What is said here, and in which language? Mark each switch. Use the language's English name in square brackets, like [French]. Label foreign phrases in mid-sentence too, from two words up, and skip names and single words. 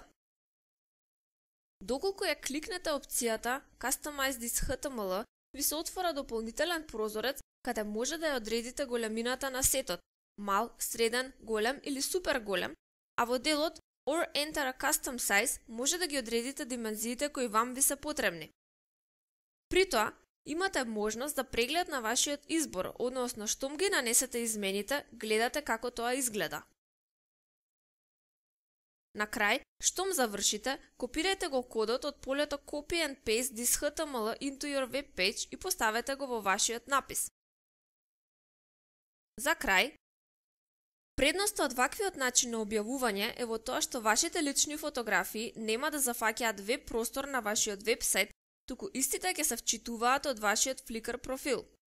[Macedonian] Доколку ја кликнете опцијата [English] Customize this HTML, [Macedonian] ви се отвора дополнителен прозорец каде може да ја одредите големината на сетот, мал, среден, голем или супер голем, а во делот [English] Or Enter a Custom Size [Macedonian] може да ги одредите димензиите кои вам ви се потребни. При тоа, имате можност да преглед на вашиот избор, односно штом ги нанесете измените, гледате како тоа изгледа. На крај, штом завршите, копирајте го кодот од полето [English] Copy and Paste this HTML into your web page [Macedonian] и поставете го во вашиот напис. За крај, предноста од ваквиот начин на објавување е во тоа што вашите лични фотографии нема да зафаќаат веб простор на вашиот вебсайт, туку истите ќе се вчитуваат од вашиот Flickr профил.